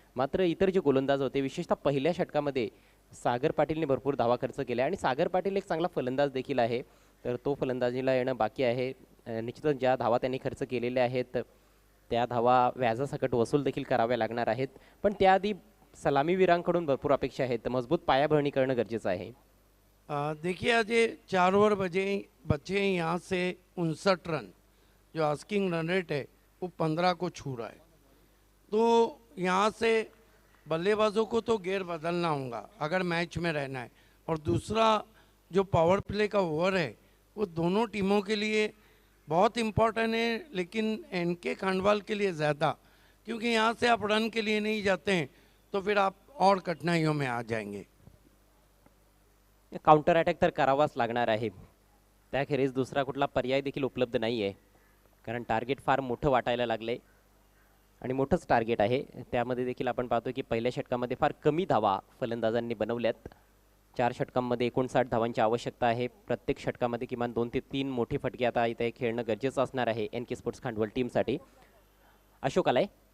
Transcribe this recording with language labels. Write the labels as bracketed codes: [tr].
[mr] मात्र इतर जे गोलंदाज होते विशेषतः पहिल्या षटकामध्ये सागर पाटीलने भरपूर धावा खर्च केल्या आणि सागर पाटील एक चांगला फलंदाज देखील आहे. तर तो फलंदाजीला येणं बाकी आहे. निश्चितच ज्या धावा त्यांनी खर्च केलेल्या आहेत त्या धावा व्याजासकट वसूल देखील कराव्या लागणार आहेत. पण त्याआधी सलामीवीरांकडून भरपूर अपेक्षा आहेत. मजबूत पायाभरणी करणं गरजेचं आहे. [hi] देखिए आज ये 4 ओवर बचे यहाँ से 59 रन. जो आस्किंग रन रेट है वो 15 को छू रहा है. तो यहाँ से बल्लेबाजों को तो गेयर बदलना होगा अगर मैच में रहना है. और दूसरा जो पावर प्ले का ओवर है वो दोनों टीमों के लिए बहुत इम्पोर्टेंट है लेकिन एनके खांडवाल के लिए ज़्यादा, क्योंकि यहाँ से आप रन के लिए नहीं जाते हैं तो फिर आप और कठिनाइयों में आ जाएंगे. [mr] काउंटर अटॅक तर करावाच लागणार आहे. त्याखेरीज दुसरा कुठला पर्याय देखील उपलब्ध नाही आहे. कारण टार्गेट फार मोठं वाटायला लागले आणि मोठंच टार्गेट आहे. त्यामध्ये देखील आपण पाहतो की पहिल्या षटकामध्ये फार कमी धावा फलंदाजांनी बनवल्यात. 4 षटकांमध्ये 59 धावांची आवश्यकता आहे. प्रत्येक षटकामध्ये किमान 2 ते 3 मोठे फटके आता इथे खेळणं गरजेचं असणार आहे NK स्पोर्ट्स खांडवळ टीमसाठी. अशोक आलाय.